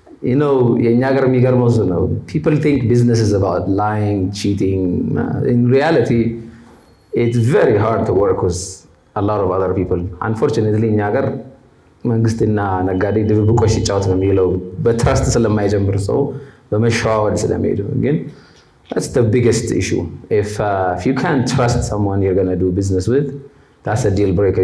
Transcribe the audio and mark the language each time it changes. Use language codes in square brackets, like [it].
[en] You know, [am] የኛ ሀገር የሚገርመው እሱ ነው። [en] People think business is about lying, cheating. In reality, it's very hard to work with a lot of other people. [am] Unfortunately, እኛ ሀገር መንግስትና ነጋዴ ድብብቆሽ ይጫወት ነው የሚለው በትረስት ስለማይጀምር ሰው በመሸዋወድ ስለሚሄድ ግን [en] that's the biggest issue. If you can't trust someone you're going to do business with, that's a deal breaker.